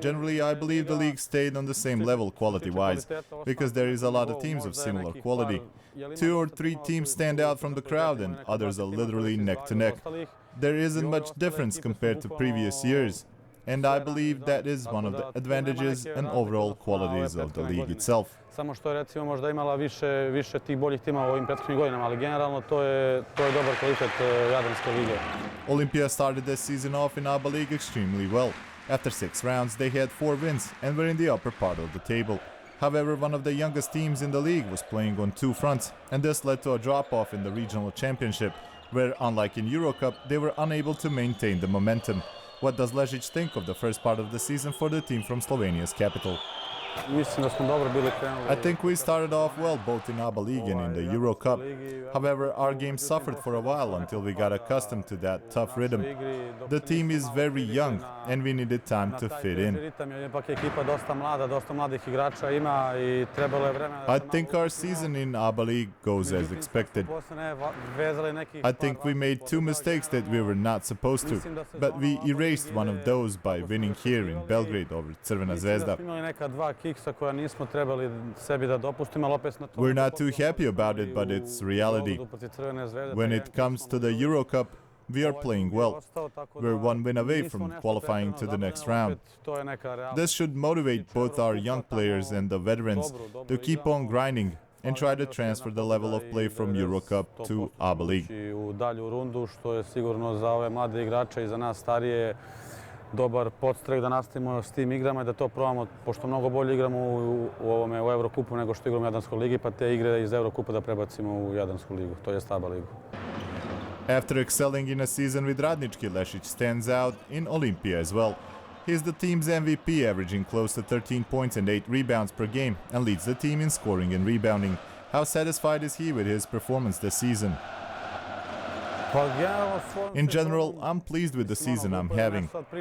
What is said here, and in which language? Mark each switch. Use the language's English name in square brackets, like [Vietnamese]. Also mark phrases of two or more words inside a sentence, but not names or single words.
[English] Generally, I believe the league stayed on the same level quality-wise, because there is a lot of teams of similar quality. 2 or 3 teams stand out from the crowd and others are literally neck to neck. There isn't much difference compared to previous years. And I believe that is one of the advantages and overall qualities of the league itself. [Serbian] Samo što je recimo možda imala više tih boljih timova u ovim prethodnim godinama, ali generalno to je dobar kvalitet Jadranske lige. [English] Olimpija started this season off in ABA League extremely well. After 6 rounds, they had 4 wins and were in the upper part of the table. However, one of the youngest teams in the league was playing on 2 fronts, and this led to a drop-off in the regional championship, where, unlike in Eurocup, they were unable to maintain the momentum. What does Lešić think of the first part of the season for the team from Slovenia's capital? [Serbian] Mislim da smo dobro bili krenuli. [English] I think we started off well both in ABA League and in the Euro Cup. However, our game suffered for a while until we got accustomed to that tough rhythm. The team is very young and we needed time to fit in. [Serbian] Ipak je ekipa dosta mlada, dosta mladih igrača ima I trebalo je vremena da [English] I think our season in ABA League goes as expected. I think we made two mistakes that we were not supposed to, but we erased one of those by winning here in Belgrade over Crvena Zvezda. We're not too happy about it, but it's reality. When it comes to the Euro Cup, we are playing well. We're one win away from qualifying to the next round. This should motivate both our young players and the veterans to keep on grinding and try to transfer the level of play from Euro Cup to ABA League. [Serbian] U dalju rundu, što je sigurno za ove mlade igrače I za nas starije dobar podstrek da nastavimo s tim igrama I da to probamo, pošto mnogo bolje igramo u Eurokupu nego što igramo u Jadranskoj ligi, pa te igre iz Eurokupa da prebacimo u Jadransku ligu, to je ABA ligu. [English] After excelling in a season with Radnički, Lešić stands out in Olympia as well. He's the team's MVP, averaging close to 13 points and 8 rebounds per game, and leads the team in scoring and rebounding. How satisfied is he with his performance this season? In general, I'm pleased with the season I'm having.